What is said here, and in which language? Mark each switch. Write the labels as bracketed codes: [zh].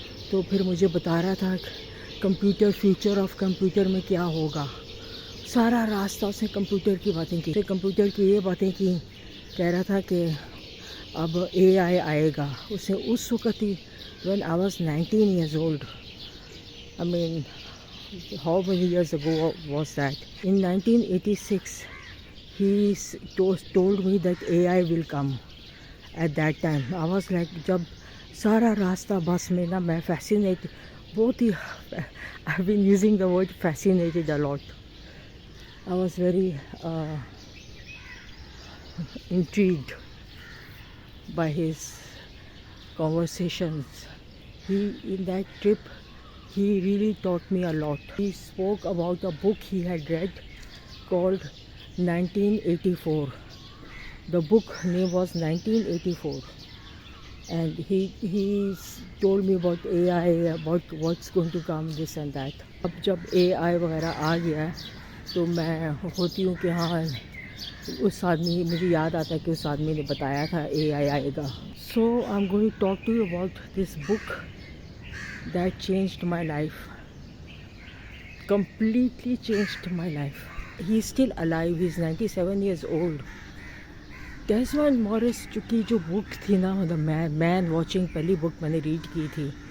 [ur] تو پھر مجھے بتا رہا تھا کمپیوٹر، فیوچر آف کمپیوٹر میں کیا ہوگا. سارا راستہ اس نے کمپیوٹر کی باتیں کی. کمپیوٹر کی یہ باتیں کی. کہہ رہا تھا کہ اب AI آئے گا. اس نے اس وقت ہی [en] when I was 19 years old. I mean, how many years ago was that? In 1986, he told me that AI will come. At that time, I was like, [ur] جب سارا راستہ بس میں نا میں [en] fascinated، [ur] بہت ہی [en] I've been using the word fascinated a lot. I was very intrigued by his conversations. In that trip, he really taught me a lot. He spoke about a book he had read called 1984. The book name was 1984. And he told me about AI, about what's going to come, this and that. [ur] اب جب AI وغیرہ آ گیا ہے تو میں ہوتی ہوں کہ ہاں اس آدمی، مجھے یاد آتا ہے کہ اس آدمی نے بتایا تھا AI آئے گا. [en] So I'm going to talk to you about this book that changed my life. Completely changed my life. He's still alive. He's 97 years old. [ur] ڈیزمنڈ مورس کی جو بک تھی نا، مین واچنگ، پہلی بک میں نے ریڈ کی تھی.